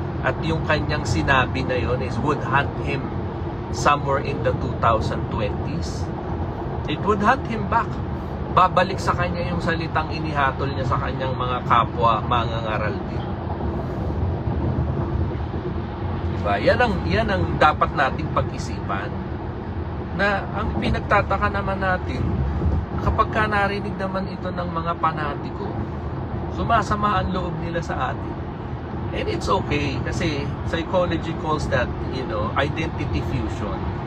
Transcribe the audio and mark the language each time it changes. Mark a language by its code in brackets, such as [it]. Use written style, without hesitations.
[tl] At yung kanyang sinabi na yon [en] is would hunt him somewhere in the 2020s. It would hunt him back. [tl] Babalik sa kanya yung salitang inihatol niya sa kanyang mga kapwa mangangaral din. Diba? Yan ang dapat nating pag-isipan. Na ang pinagtataka naman natin, kapag ka narinig naman ito ng mga panatiko, sumasama ang loob nila sa atin. [en] And it's okay kasi psychology calls that, identity fusion.